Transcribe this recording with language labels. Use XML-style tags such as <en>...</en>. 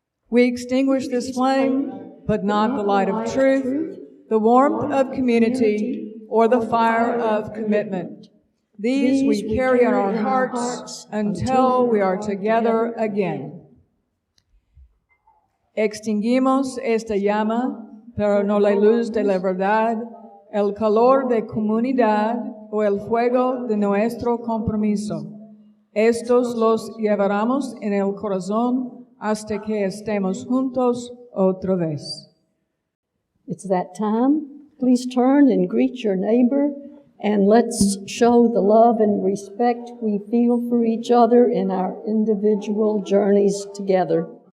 <en>We extinguish this flame, but not the light of truth, the warmth of community, or the fire of commitment. These we carry in our hearts until we are together again.</en> <es>Extinguimos esta llama, pero no la luz de la verdad, el calor de comunidad o el fuego de nuestro compromiso. Estos los llevaremos en el corazón hasta que estemos juntos otra vez.</es> <en>It's that time. Please turn and greet your neighbor, and let's show the love and respect we feel for each other in our individual journeys together.</en>